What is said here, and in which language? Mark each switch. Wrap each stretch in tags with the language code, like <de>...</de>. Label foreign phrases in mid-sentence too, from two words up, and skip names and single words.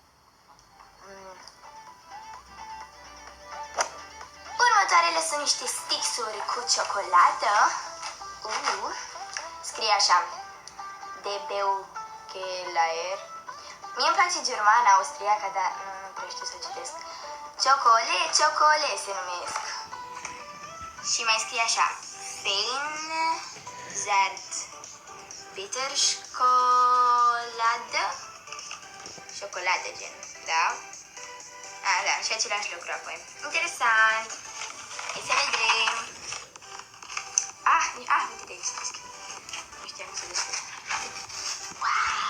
<ro>Următoarele sunt niște stixuri cu ciocolată. Scrie așa. De Beuchelaer. Mie îmi place germana, austriaca, dar nu prea știu să citesc. Ciocole se numesc. Și mai scrie așa.</ro> <de>Fein, zart, bitter,</de> <ro>școladă. Șocoladă, gen, da? Da, și același lucru apoi. Interesant. Hai să vedem. Uite de aici se deschide. Nu știam să deschide. Wow!</ro>